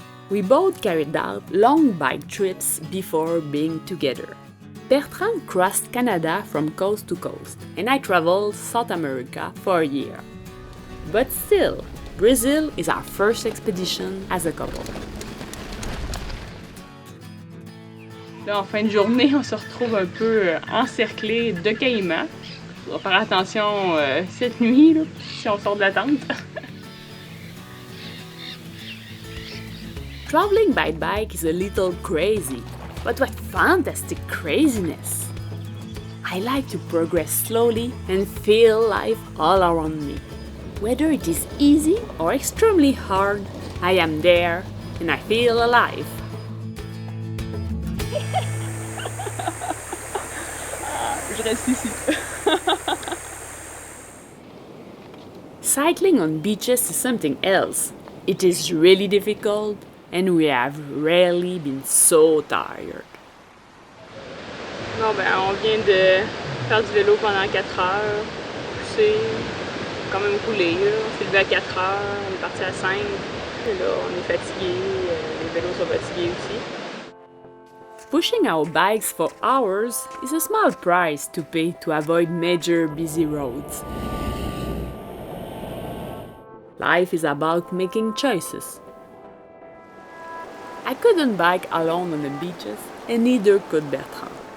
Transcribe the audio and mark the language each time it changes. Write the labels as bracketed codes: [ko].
[en] We both carried out long bike trips before being together. Bertrand crossed Canada from coast to coast, and I traveled South America for a year. But still, Brazil is our first expedition as a couple. [fr] Là, en fin de journée, on se retrouve un peu encerclés de caïmans. On va faire attention cette nuit, là, si on sort de la tente. [en] Traveling by bike is a little crazy, but what fantastic craziness! I like to progress slowly and feel life all around me. Whether it is easy or extremely hard, I am there and I feel alive. [fr] Je reste ici. [en] Cycling on beaches is something else. It is really difficult, and we have rarely been so tired. [fr] Bon, ben, on vient de faire du vélo pendant 4 heures, pousser, quand même rouler, là. On s'est levé à 4 heures, on est parti à 5. Et là, on est fatigué, les vélos sont fatigués aussi. [en] Pushing our bikes for hours is a small price to pay to avoid major busy roads. Life is about making choices. I couldn't bike alone on the beaches, and neither could Bertrand.